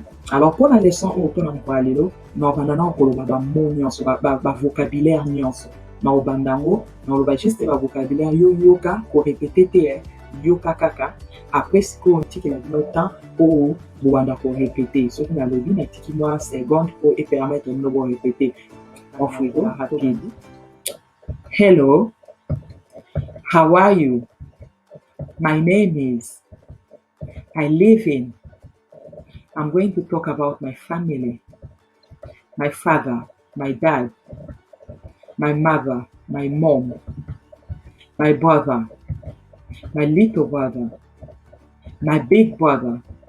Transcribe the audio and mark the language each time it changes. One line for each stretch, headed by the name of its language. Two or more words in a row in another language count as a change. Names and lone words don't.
French: Alors pour la leçon
Lingala: oyo mpona mokolo ya lelo naobanda na okoloba bamo nyonso bavocabulaire nyonso naobanda yango naoloba juste bavocabulaire yo yoka korepete te yoka kaka. Après sikoyo ntikela bino temps oyo bobanda korepete. Soki nalobi natiki mwa seconde po epermettre bino borepete.
French: Ofrigo rapide.
English: Hello, how are you? My name is. I live in. I'm going to talk about my family. My father, my dad, my mother, my mom, my brother, my little brother, my big brother,